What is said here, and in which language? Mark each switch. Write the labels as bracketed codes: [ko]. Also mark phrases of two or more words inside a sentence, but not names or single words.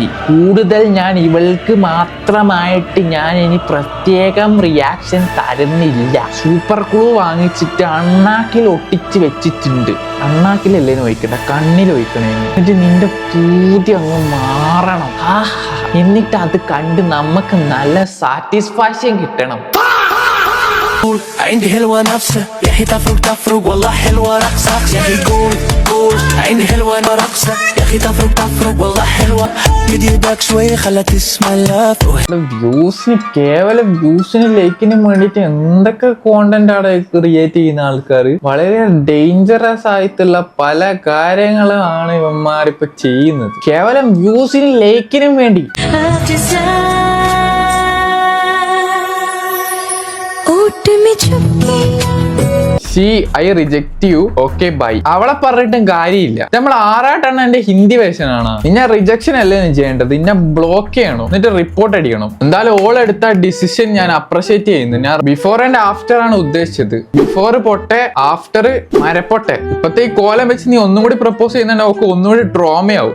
[ml] കൂടുതൽ ഞാൻ ഇവൾക്ക് മാത്രമായിട്ട് ഞാൻ ഇനി പ്രത്യേകം റിയാക്ഷൻ തരുന്നില്ല. സൂപ്പർ ഗ്ലൂ വാങ്ങിച്ചിട്ട് അണ്ണാക്കിൽ ഒട്ടിച്ച് വെച്ചിട്ടുണ്ട്. അണ്ണാക്കിലല്ലേന്ന് വയ്ക്കണ്ട, കണ്ണിൽ വയ്ക്കണേ. എന്നിട്ട് നിന്റെ പൂതി അങ്ങ് മാറണം. എന്നിട്ട് അത് കണ്ട് നമുക്ക് നല്ല സാറ്റിസ്ഫാക്ഷൻ കിട്ടണം. [ar] عندي حلوة نفسها يا أخي تفرق والله حلوة رقصة يا أخي قول عندي حلوة رقصة يا أخي تفرق والله حلوة مد يدك شوي خلها تسمع اللف. [ml] വ്യൂസിന് കേവലം വ്യൂസിന് ലൈക്കിനും വേണ്ടിയിട്ട് എന്തൊക്കെ കോണ്ടന്റ് ആണ് ക്രിയേറ്റ് ചെയ്യുന്ന ആൾക്കാർ. വളരെ ഡേഞ്ചറസ് ആയിട്ടുള്ള പല കാര്യങ്ങളാണ് ഇവന്മാരിപ്പോ ചെയ്യുന്നത് കേവലം വ്യൂസിനും ലൈക്കിനും വേണ്ടി. [en] I reject you. Okay, bye. [ml] അവളെ പറഞ്ഞിട്ടും കാര്യമില്ല. നമ്മൾ 6 എന്റെ [en] Hindi version [ml] ആണ്. ഇന്നെ റിജക്ഷൻ അല്ലേ ചെയ്യേണ്ടത്, ഇന്നെ ബ്ലോക്ക് ചെയ്യണം, എന്നിട്ട് റിപ്പോർട്ട് അടിക്കണം. എന്തായാലും ഓൾ എടുത്ത ഡിസിഷൻ ഞാൻ അപ്രിഷിയേറ്റ് ചെയ്യുന്നു. ഞാൻ [en] before and after [ml] ആണ് ഉദ്ദേശിച്ചത്. ബിഫോർ പൊട്ടെ, ആഫ്റ്റർ മരപ്പൊട്ടെ. ഇപ്പത്തെ ഈ കോലം വെച്ച് നീ ഒന്നും കൂടി പ്രപ്പോസ് ചെയ്യുന്നുണ്ടെങ്കിൽ ഒക്കെ ഒന്നുകൂടി ട്രോമയാവും.